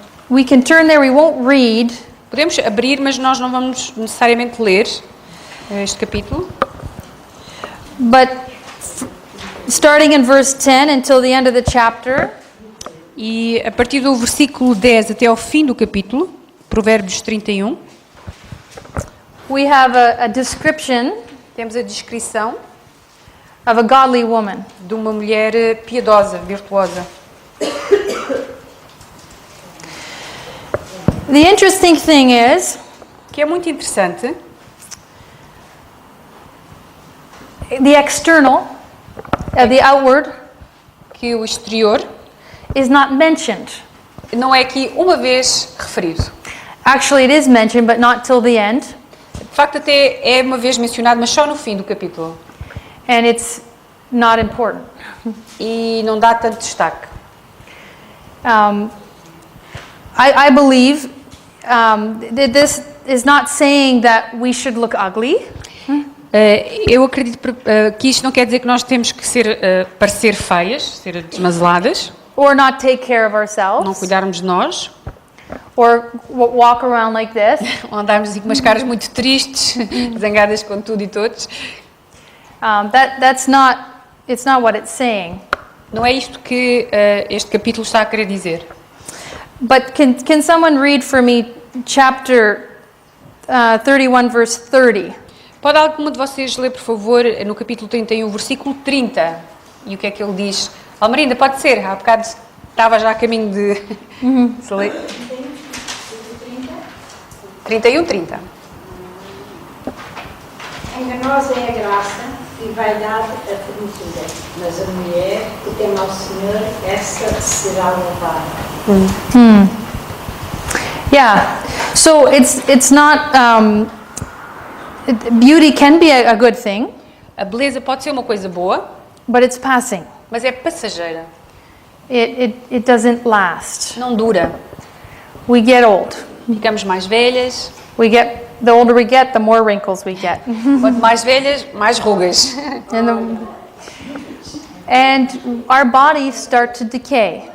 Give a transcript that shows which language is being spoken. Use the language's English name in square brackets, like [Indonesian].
[English] We can turn there. We won't read. [Portuguese] Podemos abrir, mas nós não vamos necessariamente ler este capítulo. [English] But starting in verse 10 until the end of the chapter, [Portuguese] E a partir do versículo 10 até ao fim do capítulo, Provérbios 31, [English] we have a description [Portuguese] temos a descrição [English] of a godly woman. [Portuguese] de uma mulher piedosa, virtuosa. [English] The interesting thing is, [Portuguese] Que é muito interessante, [English] the external, the outward, [Portuguese] que o exterior [English] is not mentioned. [Portuguese] não é aqui uma vez referido. [English] Actually, it is mentioned, but not till the end. [Portuguese] De facto, até é uma vez mencionado, mas só no fim do capítulo. [English] And it's not important. [Portuguese] E não dá tanto destaque. [English] I believe that this is not saying that we should look ugly. [Portuguese] Eu acredito que isto não quer dizer que nós temos que parecer feias, ser desmazeladas, [English] Or not take care of [Portuguese] não [English] ourselves. [Portuguese] cuidarmos de nós, [English] Or walk around like this. [Portuguese] ou andarmos assim com umas caras muito tristes, zangadas com tudo e todos. [English] That's not. It's not what it's saying. [Portuguese] Não é isto que este capítulo está a querer dizer. [English] But can someone read for me chapter 31, verse 30? [Portuguese] Pode alguma de vocês ler, por favor, no capítulo 31, versículo 30? E o que é que ele diz? Almerinda, pode ser? Há bocado estava já a caminho de... Se ler. 31, 30. Enganosa é a graça e vaidade a formosura, mas a mulher que teme ao Senhor, essa será louvada. [English] Yeah. So it's not. Beauty can be a good thing, [Portuguese] A beleza pode ser uma coisa boa, [English] but it's passing. [Portuguese] mas é passageira. [English] It doesn't last. [Portuguese] Não dura. [English] We get old. [Portuguese] Ficamos mais velhas. [English] The older we get, the more wrinkles we get. [Portuguese] Quanto mais velhas, mais rugas. [English] And our bodies start to decay.